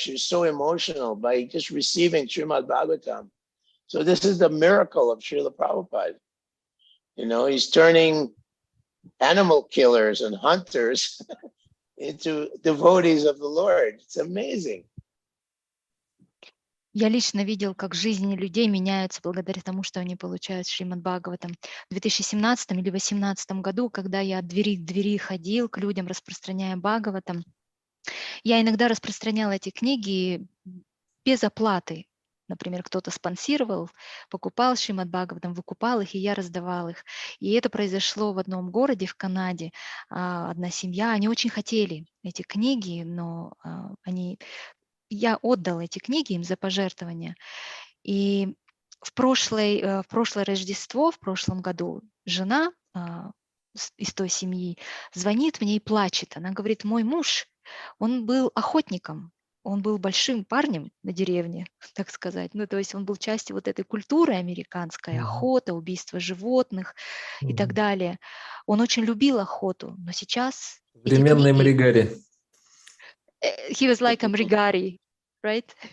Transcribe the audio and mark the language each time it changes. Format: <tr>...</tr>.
<en>She was so emotional by just receiving Srimad Bhagavatam. So this is the miracle of Srila Prabhupada. You know, he's turning animal killers and hunters into devotees of the Lord. It's amazing.</en> <ru>Я лично видел, как жизни людей меняются благодаря тому, что они получают Шримад Бхагаватам. В 2017 или 2018 году, когда я от двери к двери ходил к людям, распространяя Бхагаватам, я иногда распространяла эти книги без оплаты. Например, кто-то спонсировал, покупал Шримад Бхагаватам, выкупал их, и я раздавал их. И это произошло в одном городе в Канаде. Одна семья, они очень хотели эти книги, но я отдал эти книги им за пожертвования. И в прошлое Рождество, в прошлом году, жена из той семьи звонит мне и плачет. Она говорит, мой муж, он был охотником, он был большим парнем на деревне, так сказать. Ну, то есть он был частью вот этой культуры американской, охота, убийство животных и так далее. Он очень любил охоту, но сейчас эти Современный книги... Мригари.</ru> <en>He was like a Mrigari, right?</en>